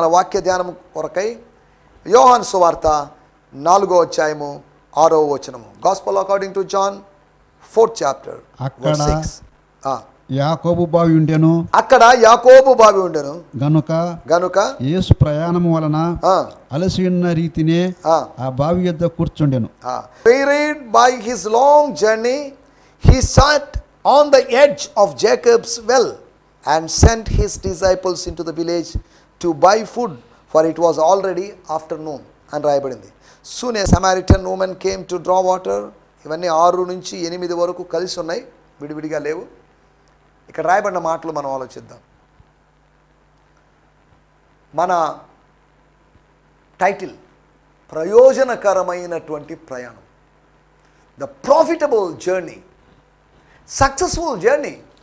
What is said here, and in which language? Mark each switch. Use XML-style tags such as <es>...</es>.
<te>మన వాక్య ధ్యానం కొరకై యోహాను సువార్త 4వ అధ్యాయము 6వ వచనము.</te> <en>Gospel according to John 4th chapter verse 6.</en> <te>యాకోబు బావి ఉండెను, అక్కడ యాకోబు బావి ఉండెను గనుక యేసు ప్రయాణము వలన అలసి ఉన్న రీతినే ఆ బావి యొద్ద కూర్చుండెను.</te> <en>Wearied by his long journey, he sat on the edge of Jacob's well and sent his disciples into the village to buy food, for it was already afternoon</en> <te>అని రాయబడింది.</te> <en>Soon a Samaritan woman came to draw water.</en> <te>ఇవన్నీ 6 నుంచి 8 వరకు కలిసి ఉన్నాయి, విడివిడిగా లేవు. ఇక్కడ రాయబడిన మాటలు మనం ఆలోచిద్దాం. మన టైటిల్ ప్రయోజనకరమైనటువంటి ప్రయాణం,</te> <en>The profitable journey, successful journey.</en>